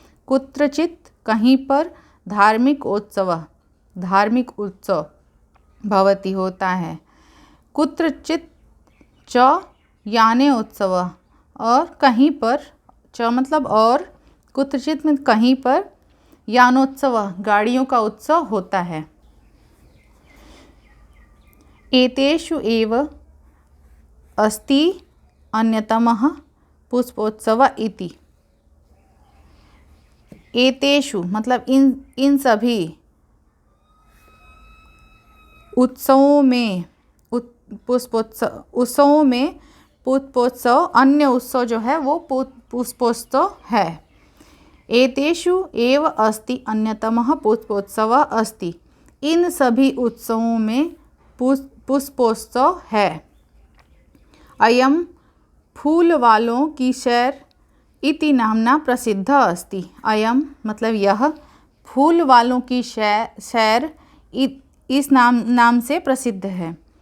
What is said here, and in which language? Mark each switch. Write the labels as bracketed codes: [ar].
[hi] कुत्रचित कहीं पर, धार्मिक उत्सव धार्मिक उत्सव भवति होता है। कुत्रचित च याने उत्सव, और कहीं पर, च मतलब और, कुत्रचित में कहीं पर, यानोत्सव गाड़ियों का उत्सव होता है। [sa] एतेषु एव अस्ति अन्यतमः पुष्पोत्सव इति। [hi] एतेषु मतलब इन सभी उत्सवों में, उत्सवों में पुष्पोत्सव, अन्य उत्सव जो है वो पुष्पोत्सव है। [sa] एतेषु एव अस्ति अन्यतमः पुष्पोत्सव अस्ति। [hi] इन सभी उत्सवों में पुष्पोत्सव है। [sa] अयम फूल वालों की सैर इति नामना प्रसिद्ध अस्ति। [hi] अयम मतलब यह, फूल वालों की सैर इस नाम से प्रसिद्ध है।